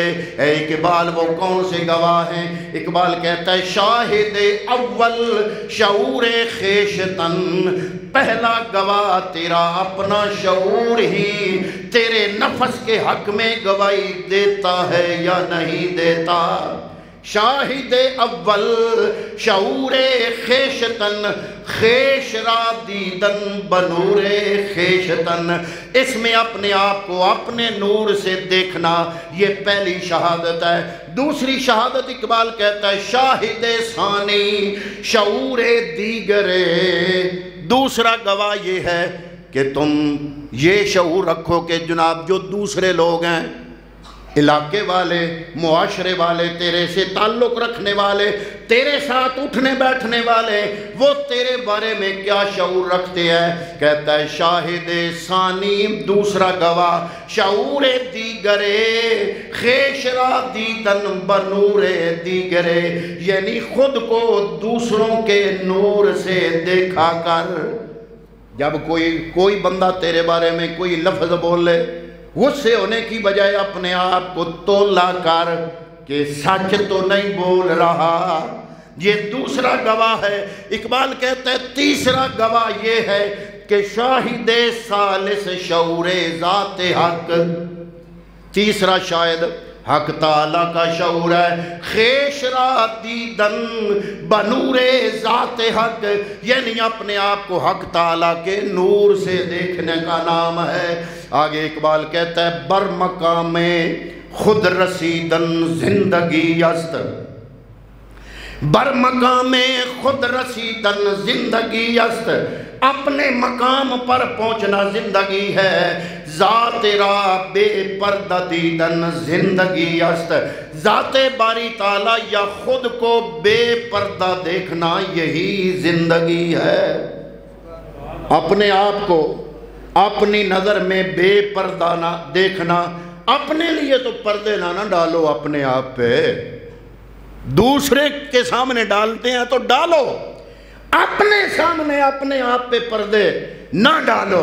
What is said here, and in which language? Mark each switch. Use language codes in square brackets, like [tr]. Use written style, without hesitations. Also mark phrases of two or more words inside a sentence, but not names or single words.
[ur] اے اقبال وہ کون سے گواہ ہیں؟ اقبال کہتا ہے [fa] شاہد اول شعور خیشتن، [ur] پہلا گواہ تیرا اپنا شعور ہی تیرے نفس کے حق میں گواہی دیتا ہے یا نہیں دیتا۔ [fa] شاہد اول شعور خیشتن، خیش را دیدن بنور خیشتن، [ur] اس میں اپنے آپ کو اپنے نور سے دیکھنا، یہ پہلی شہادت ہے۔ دوسری شہادت اقبال کہتا ہے [fa] شاہد ثانی شعور دیگر، [ur] دوسرا گواہ یہ ہے کہ تم یہ شعور رکھو کہ جناب جو دوسرے لوگ ہیں، علاقے والے، معاشرے والے، تیرے سے تعلق رکھنے والے، تیرے ساتھ اٹھنے بیٹھنے والے، وہ تیرے بارے میں کیا شعور رکھتے ہیں؟ کہتا ہے [fa] شاہد ثانی [ur] دوسرا گواہ، [fa] شعور دیگرے خیش را دیدن بنور دیگرے، [ur] یعنی خود کو دوسروں کے نور سے دیکھا کر۔ جب کوئی بندہ تیرے بارے میں کوئی لفظ بولے، غصے ہونے کی بجائے اپنے آپ کو تولا کر کہ سچ تو نہیں بول رہا، یہ دوسرا گواہ ہے۔ اقبال کہتا ہے تیسرا گواہ یہ ہے کہ [fa] شاہد ثالث شعور ذات حق، [ur] تیسرا شاہد حق تعالیٰ کا شعور ہے، [fa] خیش را دیدن بنور ذات حق، [ur] یعنی اپنے آپ کو حق تعالیٰ کے نور سے دیکھنے کا نام ہے۔ آگے اقبال کہتا ہے [fa] بر مقام خود رسیدن زندگی است، بر مقام خود رسیدن زندگی است، [ur] اپنے مقام پر پہنچنا زندگی ہے، [fa] ذات را بے پردہ دیدن زندگی است، [ur] ذات باری تعالیٰ یا خود کو بے پردہ دیکھنا یہی زندگی ہے۔ اپنے آپ کو اپنی نظر میں بے پردہ نہ دیکھنا، اپنے لیے تو پردے نہ ڈالو اپنے آپ پہ، دوسرے کے سامنے ڈالتے ہیں تو ڈالو، اپنے سامنے اپنے آپ پہ پردے نہ ڈالو۔